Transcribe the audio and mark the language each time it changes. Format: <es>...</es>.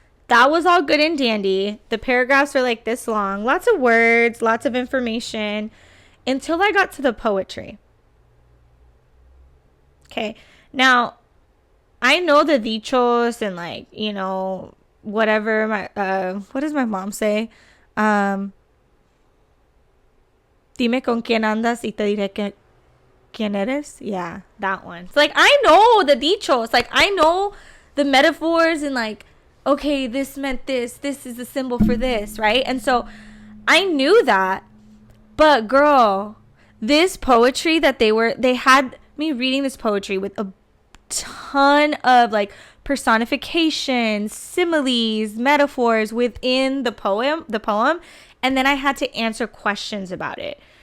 <en>That was all good and dandy. The paragraphs were like this long, lots of words, lots of information, until I got to the poetry. Okay, now I know the dichos and, like, you know, whatever what does my mom say?</en> <es>Dime con quién andas y te diré que quién eres.</es> <en>Yeah, that one. It's like, I know the dichos. Like, I know the metaphors and, like, okay, this meant this is the symbol for this, right? And so I knew that. But girl, this poetry that they had me reading this poetry with a ton of like personifications, similes, metaphors within the poem, and then I had to answer questions about it.</en>